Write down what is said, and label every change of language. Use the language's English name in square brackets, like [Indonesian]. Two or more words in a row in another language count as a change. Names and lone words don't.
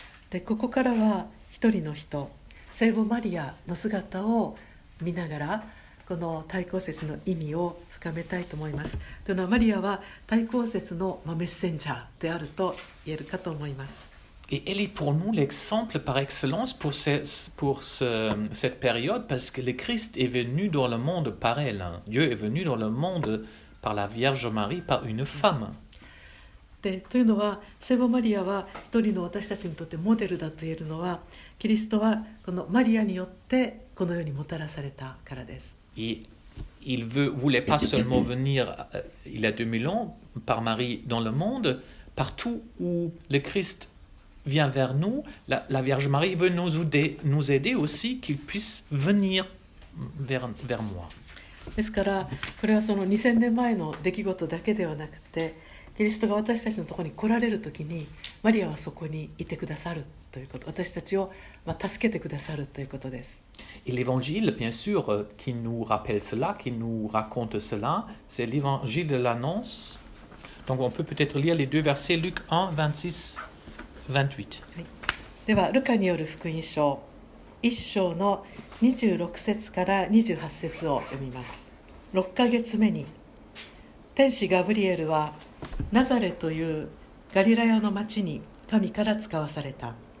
[Japanese] でここからは一人の人、聖母マリアの姿を見ながらこの対抗節の意味を深めたいと思います。というのはマリアは対抗節のメッセンジャーであると言えるかと思います。 [French] Et elle est pour nous l'exemple par excellence pour cette période, parce que le Christ est venu dans le monde par elle. Dieu est venu dans le monde par la Vierge Marie, par une femme. [Japanese] でというのは聖母マリアは一人の私たちにとってモデルだと言えるのは、キリストはこのマリアによってこの世にもたらされたからです。 [French] Et il voulait pas seulement venir, il y a 2000 ans, par Marie dans le monde, partout où le Christ vient vers nous, la Vierge Marie veut nous aider aussi, qu'il puisse venir vers moi. [Japanese] ですからこれはその2000年前の出来事だけではなくて、キリストが私たちのところに来られるときにマリアはそこにいてくださるということ、私たちを助けてくださるということです。 [French] Et l'évangile, bien sûr, qui nous rappelle cela, qui nous raconte cela, c'est l'évangile de l'annonce. Donc on peut peut-être lire les deux versets, Luc 1, 26, 28. [Japanese] はい、ではルカによる福音書1章の26節から28節を読みます。6ヶ月目に天使ガブリエルはナザレというガリラヤの町に神から使わされた。